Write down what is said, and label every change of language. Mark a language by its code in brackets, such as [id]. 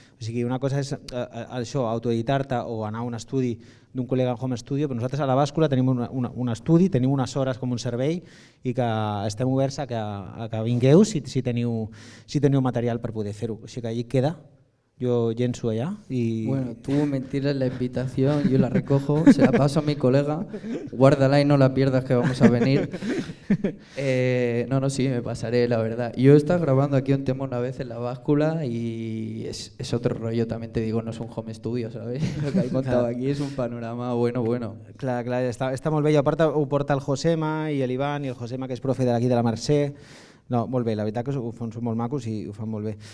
[ca] O sigui, una cosa és això, autoeditar-te o anar a un estudi d'un col·lega en home studio, però nosaltres a la Bàscula tenim un estudi, tenim unes hores com un servei i que estem oberts a que vingueu si teniu material per poder fer-ho. O sigui que allí queda. [es] Yo llenço allá y... Bueno, tú me tiras la invitación, yo la recojo, se la paso a mi colega, guárdala y no la pierdas que vamos a venir. Sí, me pasaré, la verdad. Yo he estado grabando aquí un tema una vez en la Bàscula y es otro rollo, también te digo, no es un home studio, ¿sabes? Lo que he contado aquí es un panorama bueno. [ca] Clar, està molt bé. I a part ho porta el Josema i l'Ivan, i el Josema que és profe d'aquí de la Mercè. No, molt bé, la veritat que són molt macos i ho fan molt bé.